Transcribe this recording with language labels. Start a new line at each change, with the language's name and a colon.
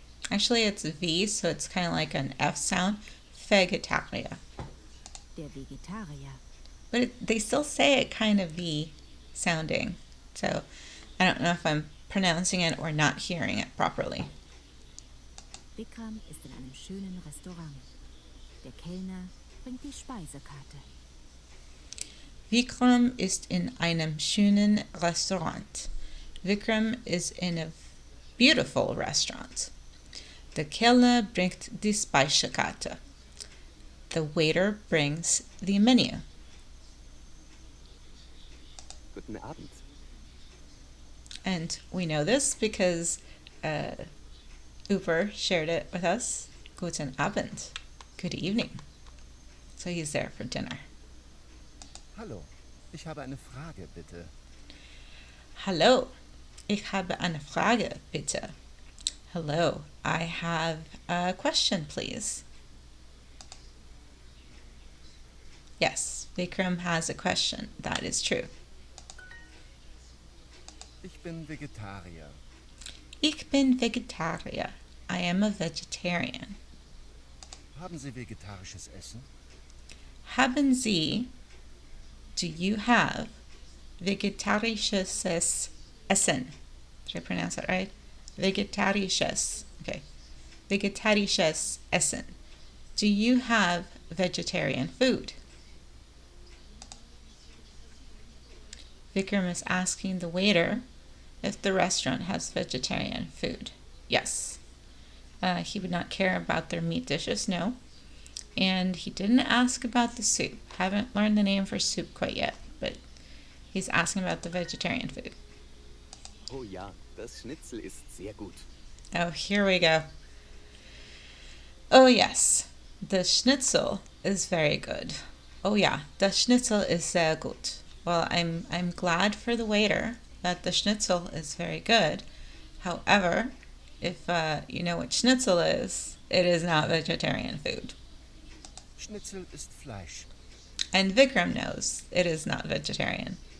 English: Actually, it's a V, so it's kind of like an F sound.
German: Vegetarier. Der Vegetarier.
English: But they still say it kind of V sounding. So I don't know if I'm pronouncing it or not hearing it properly.
German: Vikram ist in einem schönen Restaurant. Der Kellner bringt die Speisekarte. Vikram ist in einem schönen Restaurant.
English: Vikram is in a beautiful restaurant.
German: Der Kellner bringt die Speisekarte.
English: The waiter brings the menu.
German: Guten Abend.
English: And we know this because Uber shared it with us.
German: Guten Abend.
English: Good evening. So he's there for dinner.
German: Hallo, ich habe eine Frage, bitte. Hallo, ich habe eine Frage, bitte.
English: Hello, I have a question, please. Yes, Vikram has a question. That is true.
German: Ich bin Vegetarier. Ich bin Vegetarier.
English: I am a vegetarian.
German: Haben Sie vegetarisches Essen? Haben Sie,
English: do you have
German: vegetarisches Essen?
English: Did I pronounce that right? Vegetarisches. Okay. Vegetarisches Essen. Do you have vegetarian food? Vikram is asking the waiter if the restaurant has vegetarian food. Yes. He would not care about their meat dishes, no. And he didn't ask about the soup. Haven't learned the name for soup quite yet, but he's asking about the vegetarian food.
German: Oh ja, das Schnitzel ist sehr gut.
English: Oh, here we go. Oh yes, the schnitzel is very good. Oh yeah,
German: das Schnitzel ist sehr gut.
English: Well, I'm glad for the waiter that the schnitzel is very good. However, if you know what schnitzel is, it is not vegetarian food.
German: Schnitzel ist Fleisch.
English: And Vikram knows it is not vegetarian.